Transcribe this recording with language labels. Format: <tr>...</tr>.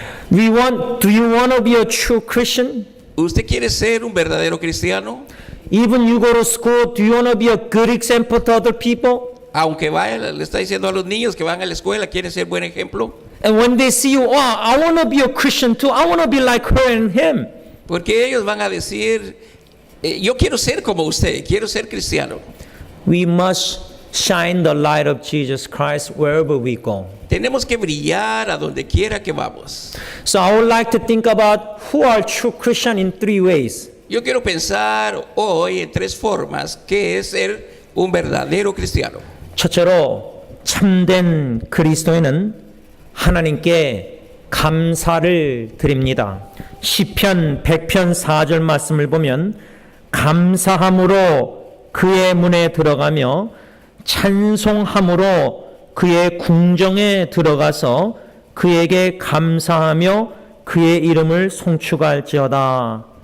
<en>Do you want to be a true Christian?</en> <es>¿Usted quiere ser un verdadero cristiano?</es> <en>Even you go to school, do you want to be a good example to other people?</en> <es>Aunque vaya, le está diciendo a los niños que van a la escuela, quieren ser buen ejemplo.</es> <en>And when they see you, oh, I want to be a Christian too. I want to be like her and him.</en> <es>Porque ellos van a decir, yo quiero ser como usted, quiero ser cristiano.</es> <en>We must shine the light of Jesus Christ wherever we go.</en> <es>Tenemos que brillar a donde quiera que vamos.</es> <en>So I would like to think about who are true Christian in 3 ways.</en> <es>Yo quiero pensar hoy en 3 formas que es ser un verdadero cristiano.</es> <ko>첫째로 참된 그리스도인은 하나님께 감사를 드립니다. 시편 100편 4절 말씀을 보면 감사함으로 그의 문에 들어가며 찬송함으로 그의 궁정에 들어가서 그에게 감사하며 그의 이름을 송축할지어다.</ko>